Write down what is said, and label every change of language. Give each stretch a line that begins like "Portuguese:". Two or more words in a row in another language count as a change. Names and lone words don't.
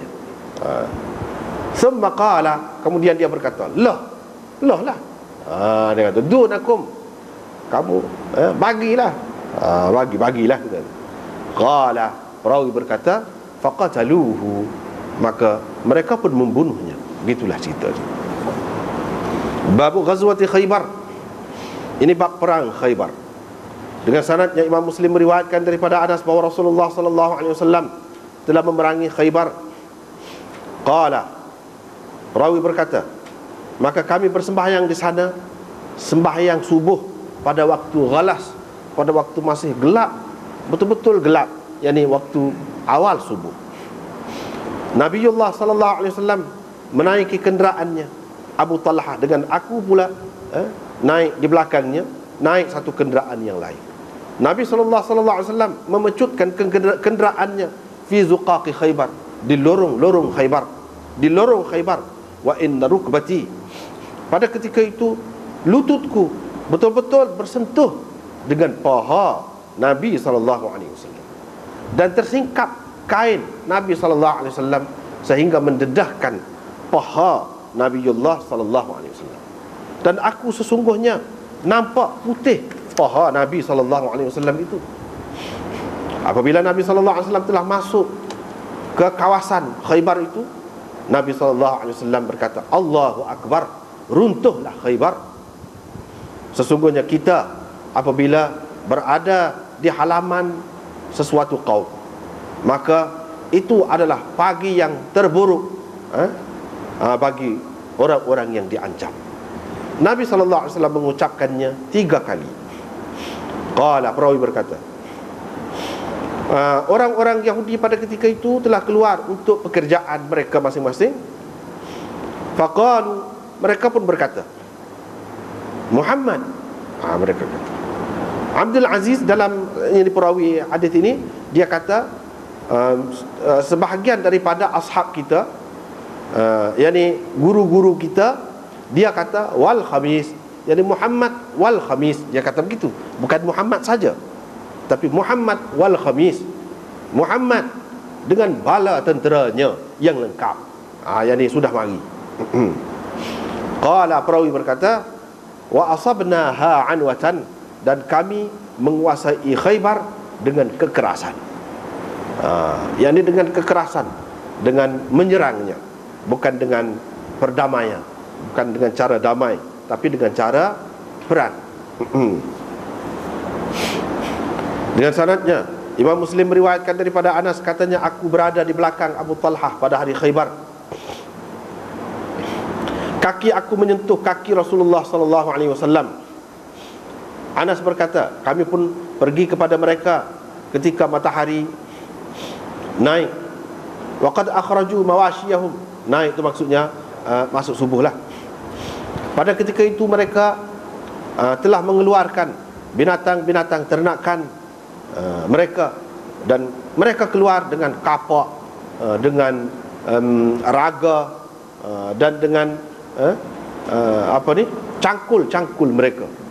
Arabic: Thumma qala,
Malay: kemudian dia berkata, lah. Dia kata, dunakum, kamu bagilah. Bagilah. Qala, perawi berkata, faqataluhu, maka mereka pun membunuhnya. Gitulah cerita.
Arabic: Babu ghazwati Khaybar,
Malay: ini bab perang Khaybar. Dengan sanadnya Imam Muslim meriwayatkan daripada Anas bahawa Rasulullah
Arabic: sallallahu alaihi wasallam
Malay: telah memerangi Khaybar. Qala, rawi berkata, maka kami bersembahyang di sana, sembahyang subuh pada waktu ghalas, pada waktu masih gelap, betul-betul gelap, yakni waktu awal subuh. Nabiullah
Arabic: sallallahu alaihi wasallam
Malay: menaiki kenderaannya Abu Talha, dengan aku pula naik di belakangnya, naik satu kenderaan yang lain. Nabi
Arabic: sallallahu alaihi wasallam
Malay: memecutkan kenderaannya
Arabic: fi zuqaqi Khaybar,
Malay: di lorong Khaybar,
Arabic: wa inna rukbati,
Malay: pada ketika itu lututku betul-betul bersentuh dengan paha Nabi
Arabic: sallallahu alaihi wasallam,
Malay: dan tersingkap kain Nabi
Arabic: sallallahu alaihi wasallam
Malay: sehingga mendedahkan paha Nabiullah
Arabic: sallallahu alaihi wasallam.
Malay: Dan aku sesungguhnya nampak putih paha Nabi
Arabic: sallallahu alaihi wasallam
Malay: itu. Apabila Nabi
Arabic: sallallahu alaihi wasallam
Malay: telah masuk ke kawasan Khaybar itu, Nabi
Arabic: sallallahu alaihi wasallam
Malay: berkata,
Arabic: Allahu akbar,
Malay: runtuhlah Khaybar. Sesungguhnya kita apabila berada di halaman sesuatu kaum, maka itu adalah pagi yang terburuk bagi orang-orang yang diancam. Nabi
Arabic: sallallahu alaihi wasallam
Malay: mengucapkannya 3 kali. Qala, perawi berkata, orang-orang Yahudi pada ketika itu telah keluar untuk pekerjaan mereka masing-masing.
Arabic: Faqalu,
Malay: mereka pun berkata, Muhammad, mereka kata. Abdul Aziz dalam ini perawi hadis ini, dia kata sebahagian daripada ashab kita, yakni guru-guru kita, dia kata
Arabic: wal khamis,
Malay: yakni Muhammad
Arabic: wal khamis,
Malay: dia kata begitu. Bukan Muhammad saja, tapi Muhammad
Arabic: wal khamis,
Malay: Muhammad dengan bala tenteranya yang lengkap, yakni sudah mari. Qala, perawi berkata,
Arabic: wa asabnaha anwatan,
Malay: dan kami menguasai Khaybar dengan kekerasan, yakni dengan kekerasan, dengan menyerangnya, bukan dengan perdamaian, bukan dengan cara damai, tapi dengan cara perang. Dengan sanadnya Imam Muslim meriwayatkan daripada Anas, katanya, aku berada di belakang Abu Talhah pada hari Khaybar. Kaki aku menyentuh kaki Rasulullah
Arabic: sallallahu alaihi wasallam.
Malay: Anas berkata, kami pun pergi kepada mereka ketika matahari naik.
Arabic: Waqad akhraju mawashiyahum.
Malay: Naik itu maksudnya masuk subuh lah. Pada ketika itu mereka telah mengeluarkan binatang-binatang ternakan mereka, dan mereka keluar dengan kapak, dengan raga, dan dengan cangkul-cangkul mereka.